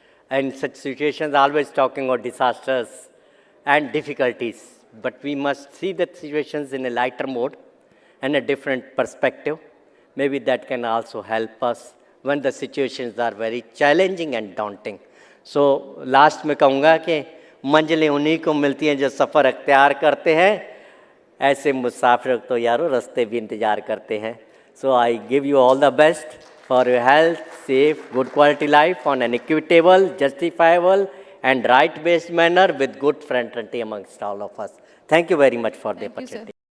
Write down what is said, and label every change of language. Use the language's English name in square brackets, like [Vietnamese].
[English] And such situations, always talking about disasters and difficulties. But we must see the situations in a lighter mode and a different perspective. Maybe that can also help us when the situations are very challenging and daunting. [Hindi] So, last में कहूँगा कि मंजिलें उन्हीं को मिलती हैं जो सफ़र अख्तियार करते हैं. ऐसे मुसाफिर तो यारो रास्ते भी इंतज़ार करते हैं. [English] So, I give you all the best for your health, safe, good quality life on an equitable, justifiable, and right-based manner with good fraternity amongst all of us. Thank you very much for the opportunity.